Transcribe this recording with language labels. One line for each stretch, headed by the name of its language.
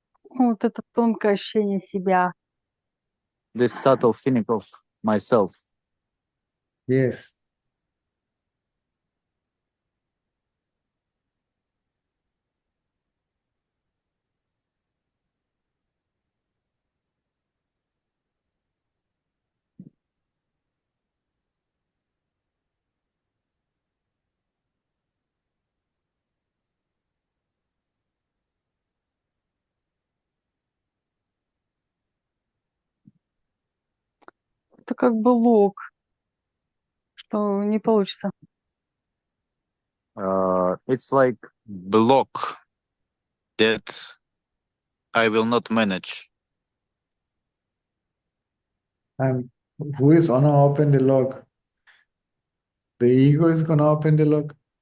Russian: Вот это тонкое ощущение себя.
English: This subtle feeling of myself. Yes.
Russian: Это как блок, что не получится.
English: It's like block that I will not manage. And who is gonna open the lock? The ego is gonna open the lock.